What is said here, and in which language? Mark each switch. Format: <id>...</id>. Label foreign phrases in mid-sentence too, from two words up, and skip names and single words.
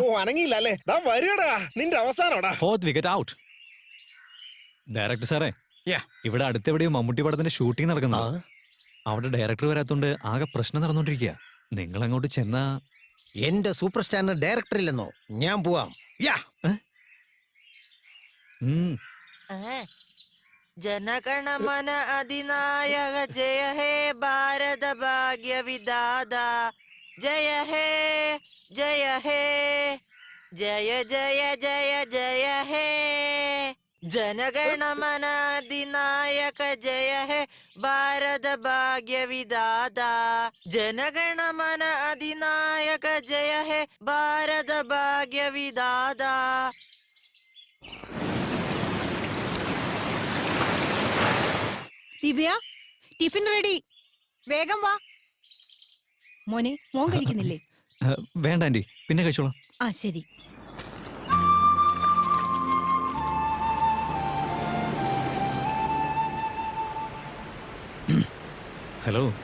<ml>ഓ അനങ്ങിയില്ല അല്ലേ? ദാ വരികടാ, നിന്റെ അവസാനോടാ. 4th വിക്കറ്റ് ഔട്ട്. ഡയറക്ടർ സാറേ, ഇവിടെ അടുത്തെവിടെയും മമ്മൂട്ടി പടത്തിന്റെ ഷൂട്ടിംഗ് നടക്കുന്നു. അവിടെ ഡയറക്ടർ വരാത്തോണ്ട് ആകെ പ്രശ്നം നടന്നുകൊണ്ടിരിക്കുക. നിങ്ങൾ അങ്ങോട്ട് ചെന്നാ. എന്റെ സൂപ്പർ സ്റ്റാറിന് ഡയറക്ടർ ഇല്ലെന്നോ? ഞാൻ പോവാം.</ml> <bn>জনগণমন অধিনায়ক জয় হে ভারত ভাগ্য বিধাতা জয় হে জয় হে জয় জয় জয় জয় হে জনগণমন অধিনায়ক জয় হে ভারত ভাগ্য বিধাতা জনগণমন অধিনায়ক জয় হে ভারত ভাগ্য বিধাতা.</bn> <ml>ദിവ്യ, ടിഫിൻ റെഡി, വേഗം വാ. മോനെ, മോൻ കഴിക്കുന്നില്ലേ? വേണ്ട ആന്റി, പിന്നെ കഴിച്ചോളാം. ആ ശരി. ഹലോ.</ml>